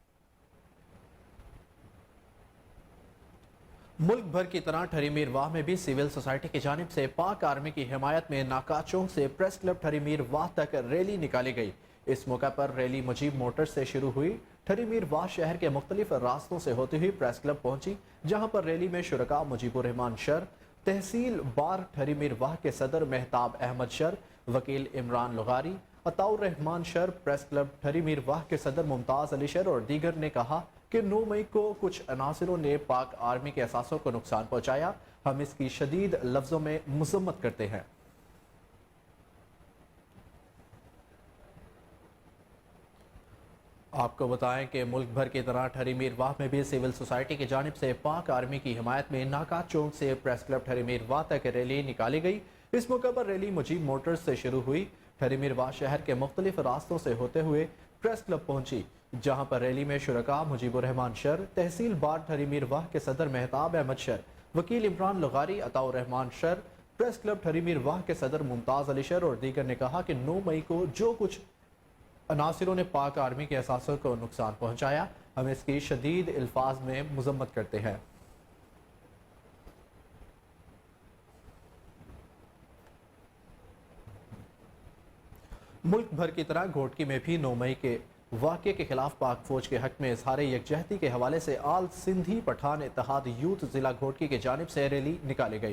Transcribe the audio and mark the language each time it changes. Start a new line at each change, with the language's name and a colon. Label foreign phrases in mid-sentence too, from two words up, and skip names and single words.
Urdu: ملک بھر کی طرح ٹھری میرواہ میں بھی
English: civil society
Urdu: کی جانب سے پاک آرمی کی حمایت میں ناکا چوک سے پریس کلب ٹھری میرواہ تک ریلی نکالی گئی. اس موقع پر ریلی مجیب موٹرز سے شروع ہوئی. ٹھری میرواہ شہر کے مختلف راستوں سے ہوتی ہوئی پریس کلب پہنچی، جہاں پر ریلی میں شرکا مجیب الرحمان شر، تحصیل بار ٹھری میرواہ کے صدر مہتاب احمد شر، وکیل عمران لغاری، عطاء الرحمان شر، پریس کلب ٹھری میرواہ کے صدر ممتاز علی شر اور دیگر نے کہا کہ 9 مئی کو کچھ عناصروں نے پاک آرمی کے اثاثوں کو نقصان پہنچایا. ہم اس کی شدید لفظوں میں مذمت کرتے ہیں۔ آپ کو بتائیں کہ ملک بھر کی طرح ٹھری میرواہ میں بھی
English: civil society
Urdu: کی جانب سے پاک آرمی کی حمایت میں ناکا چوک سے پریس کلب ٹھری میرواہ تک ریلی نکالی گئی. اس موقعے پر ریلی مجیب موٹرز سے شروع ہوئی. ٹھری میرواہ شہر کے مختلف راستوں سے ہوتے ہوئے پریس کلب پہنچی، جہاں پر ریلی میں شرکا مجیب الرحمان شر، تحصیل بار ٹھری میرواہ کے صدر مہتاب احمد شر، وکیل عمران لغاری، عطاء الرحمان شر، پریس کلب ٹھری میرواہ کے صدر ممتاز علی شر اور دیگر نے کہا کہ 9 مئی کو جو کچھ عناصروں نے پاک آرمی کے اثاثوں کو نقصان پہنچایا، ہم اس کی شدید الفاظ میں مذمت کرتے ہیں. ملک بھر کی طرح گھوٹکی میں بھی 9 مئی کے واقعے کے خلاف پاک فوج کے حق میں اظہار یکجہتی کے حوالے سے آل سندھی پٹھان اتحاد یوتھ ضلع گھوٹکی کی جانب سے ریلی نکالی گئی.